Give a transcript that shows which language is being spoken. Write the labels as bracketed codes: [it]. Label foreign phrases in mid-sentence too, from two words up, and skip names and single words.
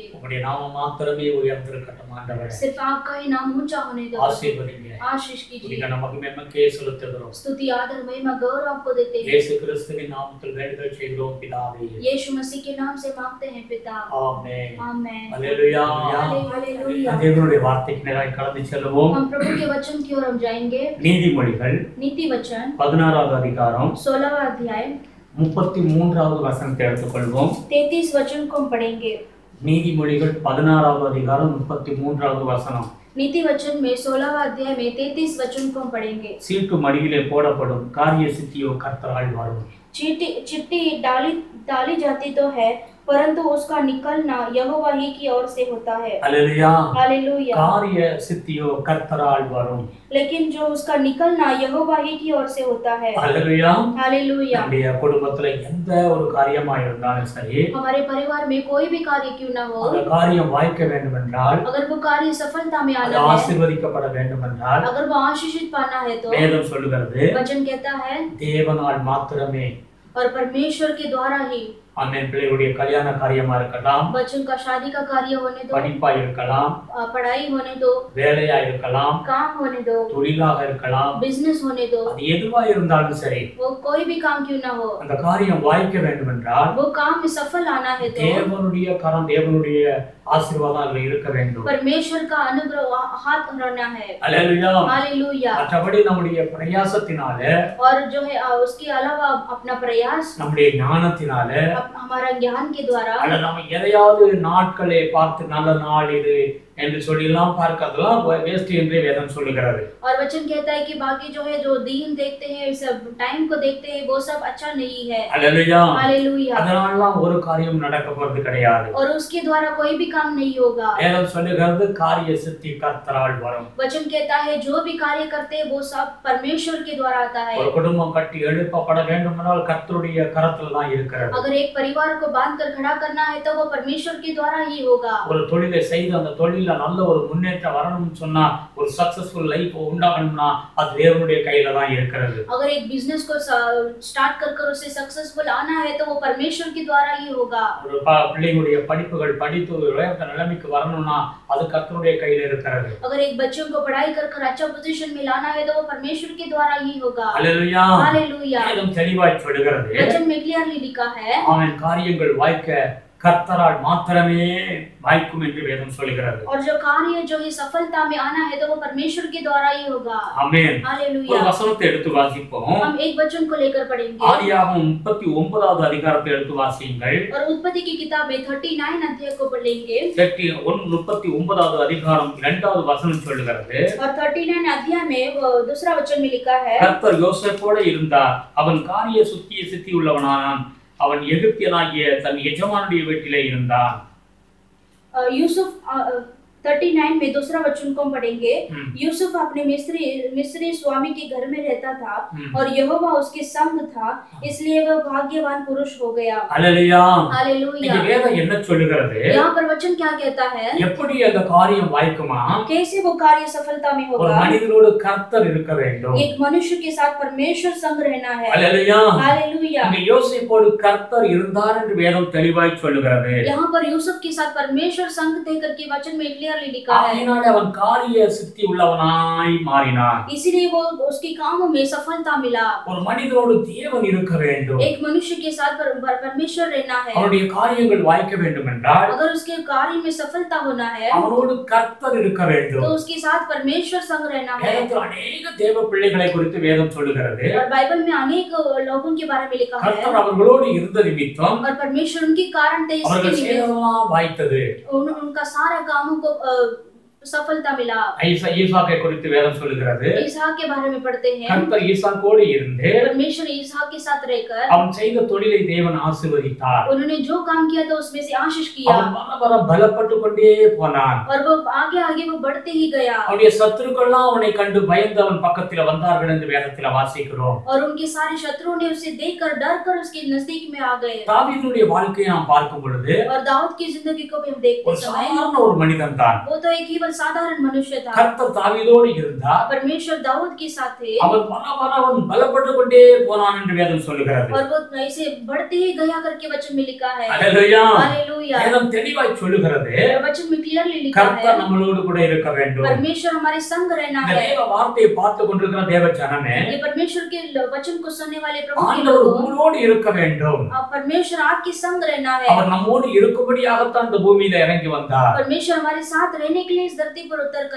[ta] உங்களுடைய நாமம் மாத்திரமே உயர்ந்திருக்கட்டும் ஆண்டவரே। [hi] सिर्फ आपका ही नाम ऊंचा होने दो। [ta] ஆசீர்வதிங்க। [hi] आशीष कीजिए। [ta] உங்களுடைய மகிமை மக்கே செலுத்துகிறோம்। [hi] स्तुति आदर महिमा गौरव आपको देते हैं। [ta] இயேசு கிறிஸ்துவின் நாமத்தில் வேண்டுதல் செய்கிறோம் பிதாவே। [hi] यीशु मसीह के नाम से मांगते हैं पिता, [ta] ஆமென்। [hi] आमेन। [ta] ஹalleluya। [hi] हालेलुया। [ta] தேவனுடைய வார்த்தைக்கு நேராக கடந்து செல்வோம்। [hi] हम प्रभु के वचन की ओर हम जाएंगे। [ta] நீதிமொழிகள் [hi] नीति वचन [ta] 16வது அதிகாரம் [hi] 16वां अध्याय [ta] 33வது வசனத்தை எடுத்துக்கொள்வோம்। [hi] 33 वचन को हम पढ़ेंगे। [ta] நீதிமொழிகள் 16வது அதிகாரம் 33வது வசனம்। [hi] नीति वचन में 16वां अध्याय में 33 वचन को हम पढ़ेंगे। [ta] சீட்டு மடியிலே போடப்படும் காரிய சித்தியோ கர்த்தரால் வரும்। [hi] चिट्ठी डाली डाली जाती तो है, परंतु उसका निकलना यहोवा ही की ओर से होता है। [ta] அல்லேலூயா. [hi] हालेलुया। [ta] காரிய சித்தியோ கர்த்தரால் வரும். [hi] लेकिन जो उसका निकलना यहोवा ही की ओर से होता है। [ta] அல்லேலூயா. [hi] हालेलुया। [ta] நம்முடைய குடும்பத்துல எந்த ஒரு காரியமா இருந்தாலும் சரி, [hi] हमारे परिवार में कोई भी कार्य क्यों ना हो, [ta] அந்த காரியம் வாய்க்க வேண்டும் என்றால், [hi] अगर वो कार्य सफलता में [ta] அது [hi] आना है, [ta] ஆசீர்வதிக்கப்பட வேண்டும் என்றால், [hi] अगर वो आशीषित पाना है तो [ta] வேதம் சொல்லுகிறது [hi] वचन कहता है [ta] தேவனால் மாத்திரமே. [hi] और परमेश्वर के द्वारा ही। [ta] ஆமென். பிள்ளைகளுடைய கல்யாண காரியமா இருக்கலாம், [hi] बच्चों का शादी का कार्य होने दो, [ta] படிப்பா இருக்கலாம், [hi] पढ़ाई होने दो, [ta] வேலையா இருக்கலாம், [hi] काम होने दो, [ta] தொழிலாக இருக்கலாம், [hi] बिजनेस होने दो, [ta] அது எதுவா இருந்தாலும் சரி, [hi] वो कोई भी काम क्यों ना हो, [ta] அந்த காரியம் வாய்க்க வேண்டும் என்றால் [hi] वो काम में सफल आना है तो [ta] தேவனுடைய கரம், தேவனுடைய ஆசீர்வாதம் அதுல இருக்க வேண்டும். [hi] परमेश्वर का अनुग्रह हाथ रहना है। [ta] அல்லேலூயா. [hi] हालेलुया। [ta] மற்றபடி நம்முடைய பிரயாசத்தினால, [hi] और जो है उसके अलावा अपना प्रयास, [ta] நம்முடைய ஞானத்தினால, [hi] हमारा ज्ञान के द्वारा, [ta] அல்ல நம்ம எதையாவது நாட்களை பார்த்து நல்ல நாள் இது என்று சொல்லலாம் பார்க்கிறதெல்லாம் வேஸ்ட் என்று வேதம் சொல்லுகிறது. [hi] और वचन कहता है कि बाकी जो है जो दिन देखते हैं, सब टाइम को देखते हैं, वो सब अच्छा नहीं है। [ta] அல்லேலூயா. [hi] हालेलुया। [ta] அதனால ஒரு காரியம் நடக்க போறது கிடையாது. [hi] और उसके द्वारा कोई भी काम नहीं होगा। [ta] வேதம் சொல்லுகிறது காரிய சித்தி கர்த்தரால் வரும். [hi] वचन कहता है जो भी कार्य करते हैं वो सब परमेश्वर के द्वारा आता है। [ta] ஒரு குடும்பம் கட்டி எழுப்பப்பட வேண்டுமானால் கர்த்தருடைய கரத்துல தான் இருக்கிறது. [hi] अगर एक परिवार को बांधकर खड़ा करना है तो वो परमेश्वर के द्वारा ही होगा। [ta] ஒரு தொழிலை செய்து அந்த தொழில நல்ல ஒரு முன்னேற்றம் வரணும்னு சொன்னா, ஒரு [en] successful life [ta] உண்டாகணும்னா அது தேவனுடைய கையில தான் இருக்கிறது. [hi] अगर एक बिजनेस को स्टार्ट कर उसे सक्सेसफुल आना है तो वो परमेश्वर के द्वारा ही होगा। [ta] ஒரு பிள்ளைகளுடைய படிப்புகள் படித்து உயர்ந்த நிலைமைக்கு வரணும்னா அது கர்த்தருடைய கையில இருக்கிறது. [hi] अगर एक बच्चों को पढ़ाई कर अच्छा पोजीशन में लाना है तो वो परमेश्वर के द्वारा ही होगा। [ta] அல்லேலூயா. [hi] हालेलुया। [ta] வேதம் தெளிவாய் சொல்லுகிறது, [hi] वचन में क्लियरली लिखा है [ta] அவன் காரியங்கள் வாய்க்க கர்த்தரால் மாத்திரமே வாய்க்கும் என்று வேதம் சொல்லுகிறது. [hi] और जो कार्य जो है सफलता में आना है तो वो परमेश्वर के द्वारा ही होगा। [ta] ஆமென். [hi] हालेलुया। [ta] ஒரு வசனத்தை எடுத்து வாசிப்போம். [hi] हम एक वचन को लेकर पढ़ेंगे। [ta] ஆதியாகமம் 39வது அதிகாரத்தை எடுத்து வாசியுங்கள். [hi] और उत्पत्ति की किताब में 39 अध्याय को पढ़ेंगे। [ta] 39வது அதிகாரம் 2வது வசனம் சொல்லுகிறது, [hi] और 39 अध्याय में वो दूसरा वचन में लिखा है, [ta] கர்த்தர் யோசேப்போடு இருந்தார், அவன் காரிய சித்தி உள்ளவனானான், அவன் எகிப்தியனாகிய தன் எஜமானுடைய வீட்டிலே இருந்தான். [hi] यूसुफ 39 में दूसरा वचन को पढ़ेंगे। यूसुफ अपने मिस्री स्वामी के घर में रहता था और यहोवा उसके संग था, इसलिए वह भाग्यवान पुरुष हो गया। [ta] அல்லேலூயா. [hi] हालेलुया। [ta] இந்த வேதம் என்ன சொல்லுகிறது? [hi] यहाँ पर वचन क्या कहता है? [ta] எப்படி அந்த காரியம் வாய்க்குமா? [hi] कैसे वो कार्य सफलता में [ta] ஒரு [hi] होगा? [ta] மனிதனோடு கர்த்தர் இருக்க வேண்டும். [hi] एक मनुष्य के साथ परमेश्वर संग रहना है। [ta] அல்லேலூயா. [hi] हालेलुया। [ta] இங்க யோசேப்போடு கர்த்தர் இருந்தார் என்று வேதம் தெளிவாய் சொல்லுகிறது. [hi] यहाँ पर यूसुफ के साथ परमेश्वर संग थे करके वचन में क्लियरली लिखा है। [ta] ஆகையினாலே அவன் காரிய சித்தி உள்ளவனாய் மாறினான். [hi] इसीलिए वो उसके कामों में सफलता मिला। [ta] ஒரு மனிதனோடு தேவன் இருக்க வேண்டும். [hi] एक मनुष्य के साथ परमेश्वर रहना है। [ta] அவனுடைய காரியங்கள் வாய்க்க வேண்டும் என்றால் [hi] अगर उसके कार्य में सफलता होना है [ta] அவனோடு கர்த்தர் இருக்க வேண்டும். [hi] तो उसके साथ परमेश्वर संग रहना है। [ta] வேதத்தில் अनेक தேவ பிள்ளைகளை குறித்து வேதம் சொல்லுகிறது. [hi] और बाइबल में अनेक लोगों के बारे में लिखा है। [ta] கர்த்தர் அவர்களோடு இருந்த நிமித்தம் [hi] और परमेश्वर उनके कारण थे, इसके [ta] அவர்கள் [hi] निमित्त [ta] செய்ததெல்லாம் வாய்த்தது. [hi] उनका सारा कामों को सफलता मिला। [ta] ஈசாக்கை குறித்து வேதம் சொல்லுகிறது. [hi] ईसाक के बारे में पढ़ते हैं। [ta] கர்த்தர் ஈசாக்கோடு இருந்து [hi] परमेश्वर ईसाक के साथ रहकर [ta] அவன் செய்த தொழிலை தேவன் ஆசீர்வதித்தார். [hi] उन्होंने जो काम किया था उसमें से आशीष किया। [ta] அவன் வர வர பலப்பட்டு கொண்டே போனான். [hi] और वो आगे आगे वो बढ़ते ही गया। [ta] அவனுடைய சத்துருக்கள்லாம் அவனை கண்டு பயந்து அவன் பக்கத்துல வந்தார்கள் என்று வேதத்துல வாசிக்கிறோம். [hi] और उनके सारे शत्रुओं ने उसे देखकर डरकर उसके नजदीक में आ गए। [ta] தாவீதுடைய வாழ்க்கையை நாம் பார்க்கும் பொழுது [hi] और दाऊद की जिंदगी को भी हम देखते [ta] ஒரு [hi] समय [ta] சாதாரண ஒரு மனிதன் தான். [hi] वो तो एक ही साधारण मनुष्य था। [ta] கர்த்தர் தாவீதோடு இருந்தார். [hi] परमेश्वर दाऊद के साथ थे। [ta] அவன் வர வர அவன் பலப்பட்டு கொண்டே போனான் என்று வேதம் சொல்லுகிறது. [hi] और वो ऐसे बढ़ते ही गया करके वचन में लिखा है। [ta] அல்லேலூயா. [hi] हालेलुया। [ta] வேதம் தெளிவாய் சொல்லுகிறது, [hi] वचन में क्लियरली लिखा [ta] கர்த்தர் [hi] है [ta] நம்மளோடு கூட இருக்க வேண்டும். [hi] परमेश्वर हमारे संग रहना [ta] இந்த [hi] है। [ta] தேவ வார்த்தையை பார்த்து கொண்டிருக்கிற தேவ ஜனமே, [hi] ये परमेश्वर के वचन को सुनने वाले प्रभु के [ta] ஆண்டவர் [hi] लोगों, [ta] உங்களோடு இருக்க வேண்டும். [hi] परमेश्वर आपके संग रहना है। [ta] அவர் நம்மோடு இருக்கும்படியாகத்தான் இந்த பூமியில இறங்கி வந்தார். [hi] परमेश्वर हमारे साथ रहने के लिए इस धरती पर उतर कर